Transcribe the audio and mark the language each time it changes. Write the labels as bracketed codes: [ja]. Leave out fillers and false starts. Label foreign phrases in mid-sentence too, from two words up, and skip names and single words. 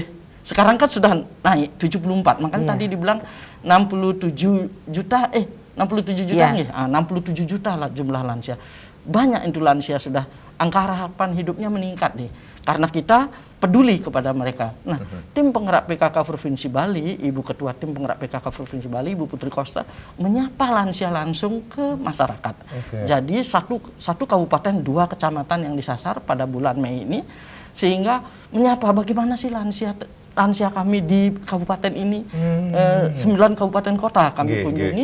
[id] Sekarang kan sudah naik 74, makanya tadi dibilang 67 juta 67 juta lah jumlah lansia. Banyak itu lansia sudah, angka harapan hidupnya meningkat deh, karena kita peduli kepada mereka. Nah, tim penggerak PKK Provinsi Bali, Ibu Ketua Tim Penggerak PKK Provinsi Bali, Ibu Putri Kosta, menyapa lansia langsung ke masyarakat. Jadi satu kabupaten 2 kecamatan yang disasar pada bulan Mei ini, sehingga menyapa bagaimana sih lansia kami di kabupaten ini, 9 kabupaten kota kami kunjungi.